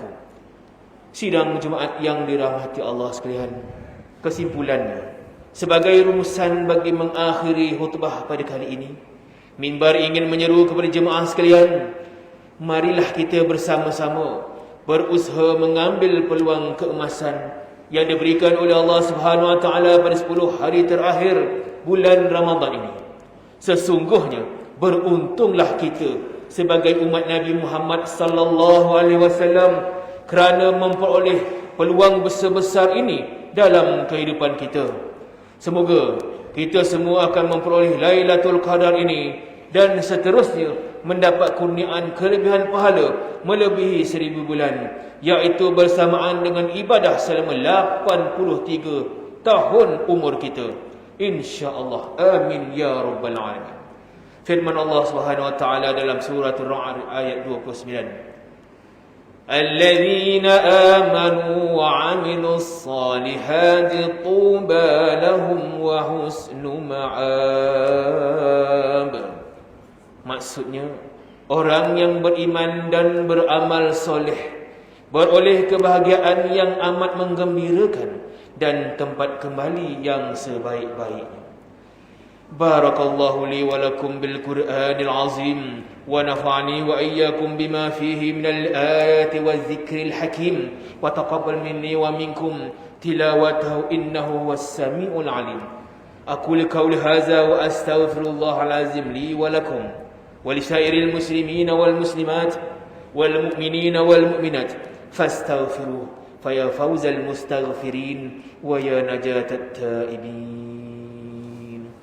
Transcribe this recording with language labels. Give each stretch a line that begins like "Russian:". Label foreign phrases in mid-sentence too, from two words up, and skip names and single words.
Malay: Sidang Jumaat yang dirahmati Allah sekalian, kesimpulannya, sebagai rumusan bagi mengakhiri khutbah pada kali ini, minbar ingin menyeru kepada jemaah sekalian, marilah kita bersama-sama berusaha mengambil peluang keemasan yang diberikan oleh Allah
Arabic: سبحانه وتعالى
Malay: pada 10 hari terakhir bulan Ramadan ini. Sesungguhnya beruntunglah kita sebagai umat Nabi Muhammad
Arabic: صلى الله عليه وسلم
Malay: kerana memperoleh peluang besar-besar ini dalam kehidupan kita. Semoga kita semua akan memperoleh Lailatul Qadar ini dan seterusnya mendapat kurniaan kelebihan pahala melebihi 1000 bulan, iaitu bersamaan dengan ibadah selama 83 tahun umur kita,
Arabic: إن شاء الله. آمين يا رب العالمين.
Malay: Firman Allah
Arabic: سبحانه وتعالى
Malay: dalam surah Ar-Ra'd ayat 29,
Arabic: "الذين آمنوا وعملوا الصالحات طوبى لهم وحسن مآب."
Malay: Maksudnya, orang yang beriman dan beramal soleh beroleh kebahagiaan yang amat menggembirakan dan tempat kembali yang sebaik-baiknya.
Arabic: بارك الله لي ولكم بالقرآن العظيم ونفعني وإياكم بما فيه من الآيات والذكر الحكيم وتقبل مني ومنكم تلاوته إنه هو السميع العليم أقول قولي هذا وأستغفر الله العظيم لي ولكم ولسائر المسلمين والمسلمات والمؤمنين والمؤمنات فاستغفروه فيا فوز المستغفرين ويا نجاة التائبين